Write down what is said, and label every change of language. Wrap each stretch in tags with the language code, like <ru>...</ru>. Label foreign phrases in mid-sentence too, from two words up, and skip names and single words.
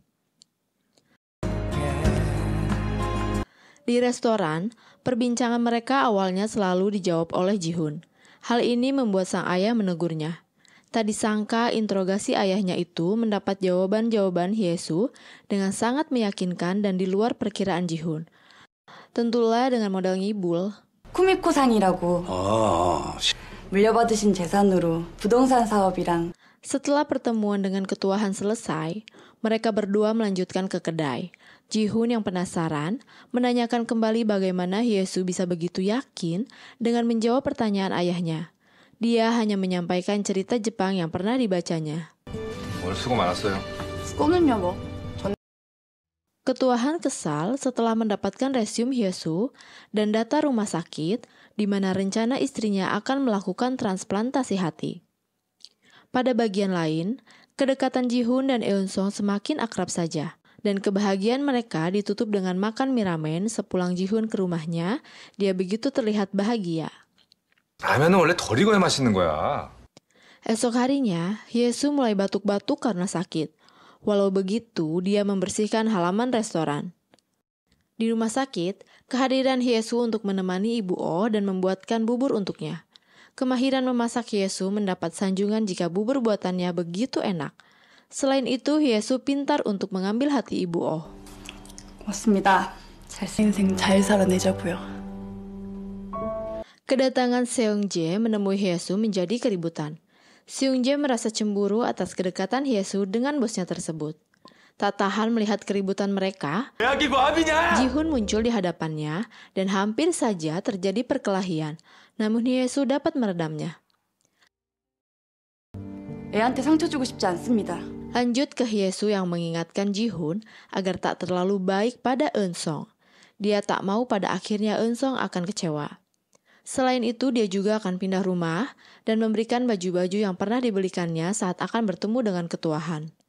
<id>Di restoran, perbincangan mereka awalnya selalu dijawab oleh Ji-hun. Hal ini membuat sang ayah menegurnya. Tak disangka interogasi ayahnya itu mendapat jawaban-jawaban Hye-soo dengan sangat meyakinkan dan di luar perkiraan Ji-hun. Tentulah dengan modal ngibul.</id> <ko>쿠미코상이라고 물려받으신 재산으로 부동산 사업이랑.</ko> <id>Setelah pertemuan dengan ketua Han selesai, mereka berdua melanjutkan ke kedai. Ji-hun yang penasaran menanyakan kembali bagaimana Hye-soo bisa begitu yakin dengan menjawab pertanyaan ayahnya. Dia hanya menyampaikan cerita Jepang yang pernah dibacanya.</id> <ko>오늘 수고 많았어요. 수고는요 뭐.</ko> <id>Ketua Han kesal setelah mendapatkan resume Hye-soo dan data rumah sakit di mana rencana istrinya akan melakukan transplantasi hati. Pada bagian lain, kedekatan Ji-hun dan Eun-sung semakin akrab saja. Dan kebahagiaan mereka ditutup dengan makan mie ramen sepulang Ji-hun ke rumahnya, dia begitu terlihat bahagia.</id> <ko>라면은 원래 덜 익어야 맛있는 거야.</ko> <id>Esok harinya, Hye-soo mulai batuk-batuk karena sakit. Walau begitu, dia membersihkan halaman restoran. Di rumah sakit, kehadiran Hye-soo untuk menemani Ibu Oh dan membuatkan bubur untuknya. Kemahiran memasak Hye-soo mendapat sanjungan jika bubur buatannya begitu enak. Selain itu, Hye-soo pintar untuk mengambil hati Ibu Oh.</id> <ko>고맙습니다. 인생 잘 살아내자고요.</ko> <id>Kedatangan Seung-jae menemui Hye-soo menjadi keributan. Seung-jae merasa cemburu atas kedekatan Hye-soo dengan bosnya tersebut. Tak tahan melihat keributan mereka, Ji-hun muncul di hadapannya dan hampir saja terjadi perkelahian. Namun Hye-soo dapat meredamnya.</id> <ko>애한테 상처 주고 싶지 않습니다.</ko> <id>Lanjut ke Hye-soo yang mengingatkan Ji-hun agar tak terlalu baik pada Eun-sung. Dia tak mau pada akhirnya Eun-sung akan kecewa. Selain itu, dia juga akan pindah rumah dan memberikan baju-baju yang pernah dibelikannya saat akan bertemu dengan ketua Han.</id>